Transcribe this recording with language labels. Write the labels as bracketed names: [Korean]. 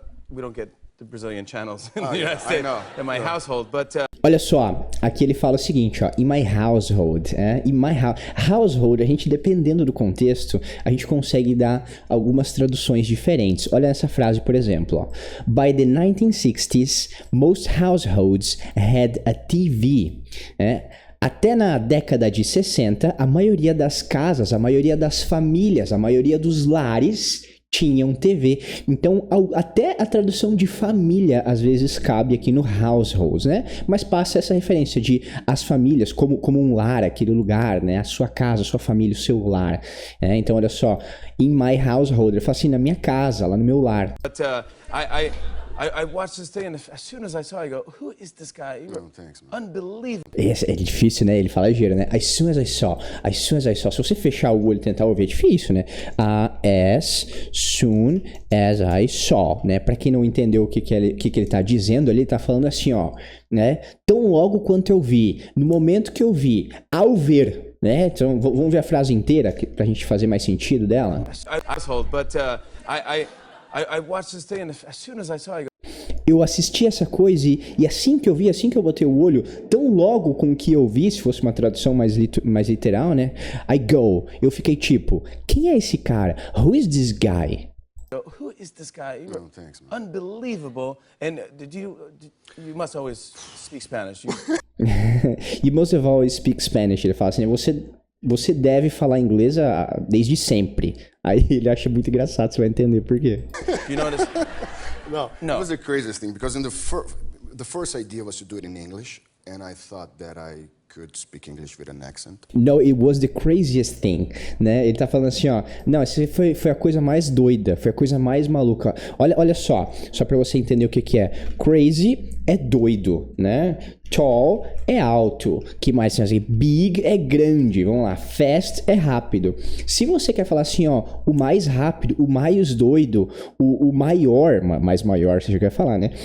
[English] We don't get the Brazilian channels in the United States in my household, but [Portuguese] olha só, aqui ele fala o seguinte, ó, [English] in my household, in my household, [Portuguese] a gente dependendo do contexto, a gente consegue dar algumas traduções diferentes. Olha essa frase, por exemplo, ó, [English] by the 1960s, most households had a TV, [Portuguese] Até na década de 60, a maioria das casas, a maioria das famílias, a maioria dos lares tinham TV. Então, até a tradução de família, às vezes, cabe aqui no households, né? Mas passa essa referência de as famílias como um lar, aquele lugar, né? A sua casa, a sua família, o seu lar. Então, olha só. [English] In my household. [Portuguese] Ele fala assim, na minha casa, lá no meu lar. [English] But, I watched this thing and as soon as I saw it, I go, who is this guy? Thanks, man. Unbelievable. [Portuguese] É difícil, né? Ele fala ligeiro, né? [English] As soon as I saw. [Portuguese] Se você fechar o olho e tentar ouvir, é difícil, né? [English] As soon as I saw, [Portuguese] né? Pra quem não entendeu o que ele tá dizendo ali, ele tá falando assim, ó, né? Tão logo quanto eu vi, no momento que eu vi, ao ver, né? Então, vamos ver a frase inteira pra gente fazer mais sentido dela. [English] But I watched this thing and as soon as I saw it, I go, [Portuguese] eu assisti essa coisa e assim que eu vi, assim que eu botei o olho, tão logo com o que eu vi, se fosse uma tradução mais literal, né? Eu fiquei tipo, quem é esse cara? [English] Who is this guy? Who is this guy? You Oh, thanks, man. unbelievable. And you must always speak Spanish. You must have always speak Spanish. [Portuguese] Ele fala assim, você deve falar inglês desde sempre. Aí ele acha muito engraçado, você vai entender por quê. [English] You notice? No, No. it was the craziest thing because in the first idea was to do it in English, and I thought that I could speak English with an accent. No, it was the craziest thing, [Portuguese] né? Ele tá falando assim, ó, não, essa foi a coisa mais doida, foi a coisa mais maluca. Olha só pra você entender o que é. Crazy é doido, né? Tall é alto. Que mais tem assim? Big é grande. Vamos lá. Fast é rápido. Se você quer falar assim, ó, o mais rápido, o mais doido, o maior, mais maior você já quer falar, né?